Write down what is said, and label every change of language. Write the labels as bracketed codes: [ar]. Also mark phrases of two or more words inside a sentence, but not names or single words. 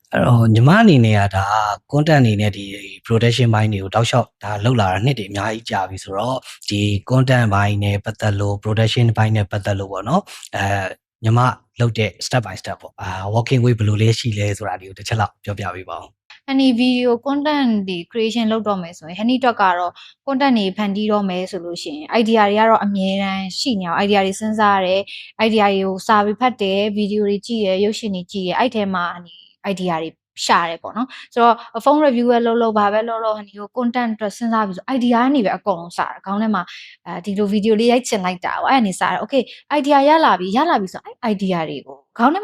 [my] ညီမအနေနဲ့ကဒါ content အနေနဲ့ဒီ production ဘိုင်းတွေကိုတောက်လျှောက်ဒါလောက်လာတာနှစ်တွေအများကြီးကြာပြီဆိုတော့ဒီ content ဘိုင်းနဲ့ပတ်သက်လို့ production ဘိုင်းနဲ့ပတ်သက်လို့ပေါ့နော်ညီမလုပ်တဲ့ [en] step by step [my] ပေါ့ [en] working way [my] ဘယ်လိုလေးရှိလဲဆိုတာဒီကိုတစ်ချက်လောက်ပြောပြပေးပါဦး Honey [en] video content [my] ဒီ creation လုပ်တော့မယ်ဆိုရင် Honey တော့ကတော့ content တွေဖန်တီးတော့မယ်ဆိုလို့ရှိရင် idea တွေကတော့အမြဲတမ်းရှိနေအောင် idea တွေစဉ်းစားရတယ် idea တွေကိုစာပြီးဖတ်တယ် video တွေကြည့်ရရုပ်ရှင်တွေကြည့်ရအဲ့ထဲမှာ Honey idea တွေရှာတယ်ပေါ့နော်ဆိုတော့ [en] phone review [my] ပဲလုပ်ဘာပဲလုပ် Honey ကို content အတွက်စဉ်းစားပြီးဆို idea ကနေပဲအကုန်လုံးစားတယ်ခေါင်းထဲမှာဒီလို video လေးရိုက်ချင်လိုက်တာပေါ့အဲ့အနေစားတယ် [en] okay idea [my] ရလာပြီဆိုအဲ့ idea တွေကိုခေါင်းထဲမှာ